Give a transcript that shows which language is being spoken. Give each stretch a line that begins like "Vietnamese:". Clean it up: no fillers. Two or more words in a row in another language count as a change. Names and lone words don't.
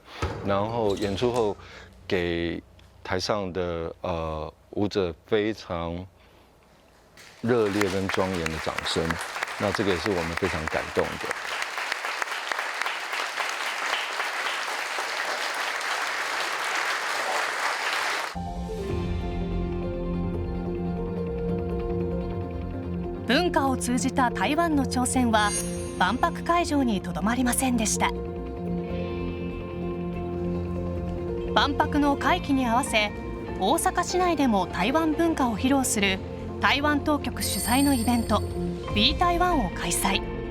Chinese: 然后演出后给台上的舞者非常热烈跟庄严的掌声，那这个也是我们非常感动的。
Japanese: 文化を通じた台湾の挑戦は万博会場にとどまりませんでした。万博の会期に合わせ、大阪市内でも台湾文化を披露する台湾当局主催のイベント B 台湾を開催。